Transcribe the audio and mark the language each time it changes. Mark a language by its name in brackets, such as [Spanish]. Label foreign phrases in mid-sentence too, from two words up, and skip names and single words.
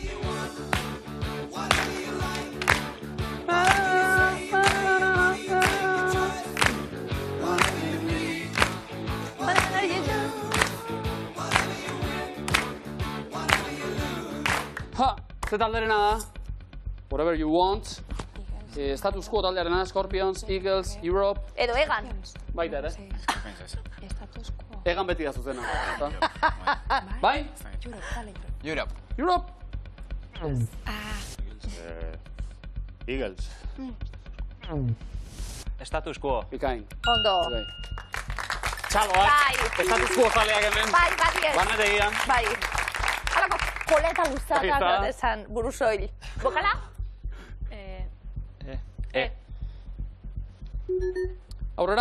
[Basque] Ha, ze talderena da? [English] Whatever you want. [Basque] Status quo taldearena, Scorpions, Eagles, Europe. Edo Egan. Baita ere. Status quo. Egan beti da zuzena. Bai? Europe. Europe. Eagles. Status quo. Bikain. Ondo. Txaloak. Status quo zaleak hemen. Bai, badiez. Banetegian. Bai. Halako koleta guztatak esan buruzoil. Bokala? Aurrera.